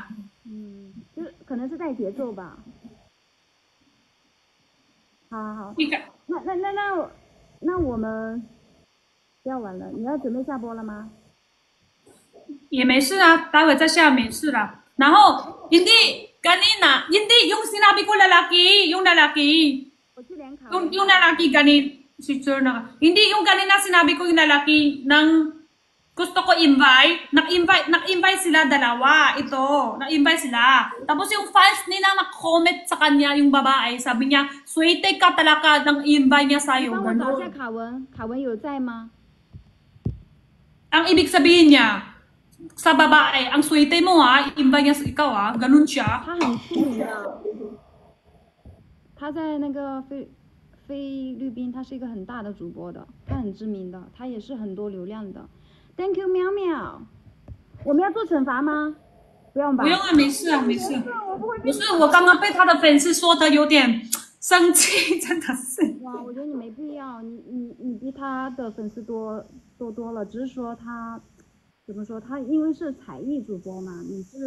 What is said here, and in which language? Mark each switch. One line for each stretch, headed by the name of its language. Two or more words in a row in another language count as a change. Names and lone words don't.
Chinese: 就是可能是带节奏吧。好，你看，那我们不要玩了，你要准备下播了吗？也没事啊，待会再下没事啦。
Filipino: 然后 hindi kanina hindi yung sinabi ko lalaki, yung lalaki.
Chinese: 我去联考。
Filipino: Yung lalaki si Sir na. Hindi yung kanina sinabi ko yung lalaki ng gusto ko invite. Nag-invite sila dalawa. Ito, nag-invite sila. Tapos yung fans nila nag-comment sa kanya yung babae. Sabi niya, swerte ka talaga ng invite niya sa'yo.
Chinese: 帮我找一下卡文，卡文有在吗？
Filipino: Ang ibig sabihin niya, sa babae, ang swerte mo ha, invite niya sa ikaw ha, ganun siya.
Chinese: 他很出名的，他在那个菲律宾，他是一个很大的主播的，他很知名的，他也是很多流量的。
English: Thank you，
Chinese: 喵喵。我们要做惩罚吗？不用吧。不用啊，没事啊，没事。不是，我刚刚被他的粉丝说的有点生气，真的是。哇，我觉得你没必要，你比他的粉丝多了，只是说他怎么说，他因为是才艺主播嘛，你是